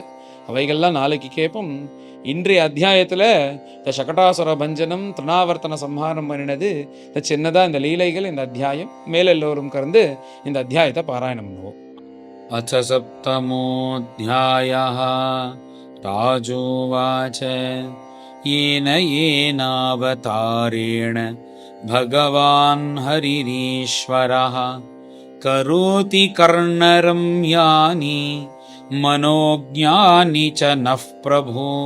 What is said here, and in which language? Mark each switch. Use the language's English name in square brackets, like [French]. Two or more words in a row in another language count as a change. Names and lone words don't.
[Tamil] அவைகள்லாம் நாளைக்கு கேட்போம். இன்றைய அத்தியாயத்தில் இந்த சகடாசுர பஞ்சனம், திருணாவர்த்தன சம்ஹாரம் பண்ணினது இந்த சின்னதாக இந்த லீலைகள் இந்த அத்தியாயம். மேலே எல்லோரும் கறந்து இந்த அத்தியாயத்தை பாராயணம் பண்ணுவோம். [Sanskrit] अथ सप्तमोऽध्यायः राजोवाच येन येनावतारेण भगवान् हरिरीश्वरः करोति कर्णरम्यानि मनोज्ञानि च नः प्रभो